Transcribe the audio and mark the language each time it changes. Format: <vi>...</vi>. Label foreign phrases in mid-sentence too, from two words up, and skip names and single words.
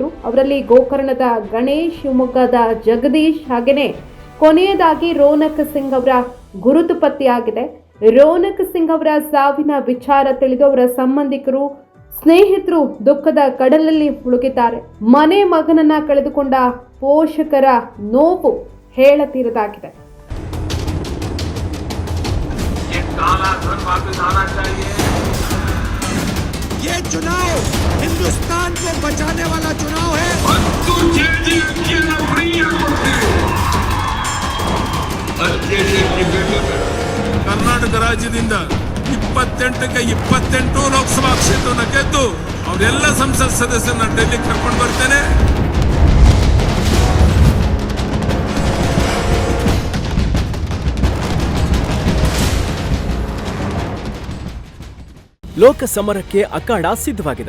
<kn>ಅವರಲ್ಲಿ ಗೋಕರ್ಣದ ಗಣೇಶ್, ಶಿವಮೊಗ್ಗದ ಜಗದೀಶ್, ಹಾಗೆಯೇ ಕೊನೆಯದಾಗಿ ರೋನಕ್ ಸಿಂಗ್ ಅವರ ಗುರುತು ಪತ್ತೆಯಾಗಿದೆ. ರೋನಕ್ ಸಿಂಗ್ ಅವರ ಸಾವಿನ ವಿಚಾರ ತಿಳಿದು ಅವರ ಸಂಬಂಧಿಕರು, ಸ್ನೇಹಿತರು ದುಃಖದ ಕಡಲಲ್ಲಿ ಮುಳುಗಿದ್ದಾರೆ. ಮನೆ ಮಗನನ್ನ ಕಳೆದುಕೊಂಡ ಪೋಷಕರ ನೋವು ಹೇಳತೀರದಾಗಿದೆ.</kn> <hi>ये चुनाव हिंदुस्तान को बचाने वाला चुनाव है.</hi> <kn>ಕರ್ನಾಟಕ ರಾಜ್ಯದಿಂದ 28ಕ್ಕೆ 28 ಲೋಕಸಭಾ ಕ್ಷೇತ್ರವನ್ನು ಗೆದ್ದು ಅವರೆಲ್ಲ ಸಂಸತ್ ಸದಸ್ಯರನ್ನ ಡೆಲ್ಲಿ ಕರ್ಕೊಂಡು ಬರ್ತೇನೆ. ಲೋಕ ಸಮರಕ್ಕೆ ಅಖಾಡ ಸಿದ್ಧವಾಗಿದೆ.</kn>